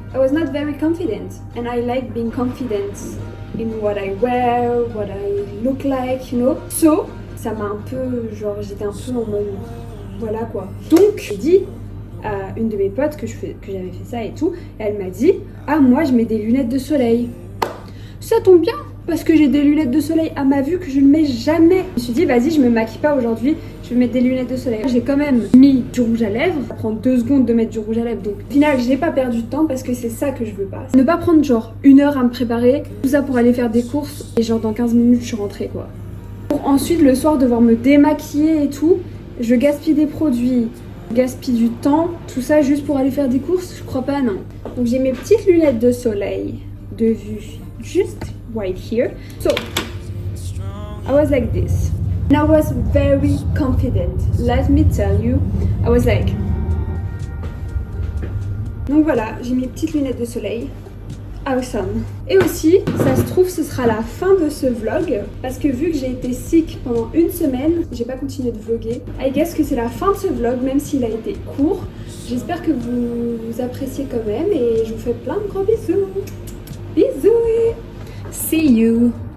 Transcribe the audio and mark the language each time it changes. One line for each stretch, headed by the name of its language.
English: I was not very confident and I like being confident in what I wear, what I look like, you know. So
French: ça m'a un peu, genre j'étais un peu en mode voilà quoi. Donc j'ai dit à une de mes potes que j'avais fait ça et tout, et elle m'a dit ah moi je mets des lunettes de soleil. Ça tombe bien parce que j'ai des lunettes de soleil à ma vue que je ne mets jamais. Je me suis dit vas-y je me maquille pas aujourd'hui, je vais mettre des lunettes de soleil. J'ai quand même mis du rouge à lèvres, ça prend 2 secondes de mettre du rouge à lèvres, donc au final je n'ai pas perdu de temps parce que c'est ça que je veux pas. Ne pas prendre genre 1 heure à me préparer, tout ça pour aller faire des courses et genre dans 15 minutes je suis rentrée quoi. Pour ensuite le soir devoir me démaquiller et tout, je gaspille des produits, je gaspille du temps, tout ça juste pour aller faire des courses, je crois pas, non. Donc j'ai mes petites lunettes de soleil de vue
English: just right here. So I was like this and I was very confident, let me tell you. I was like,
French: donc voilà, j'ai mes petites lunettes de soleil.
English: Awesome.
French: Et aussi, ça se trouve, ce sera la fin de ce vlog parce que vu que j'ai été sick pendant une semaine, j'ai pas continué de vlogger.
English: I guess
French: que c'est la fin de ce vlog, même s'il a été court. J'espère que vous appréciez quand même et je vous fais plein de gros bisous. Bisous.
English: See you.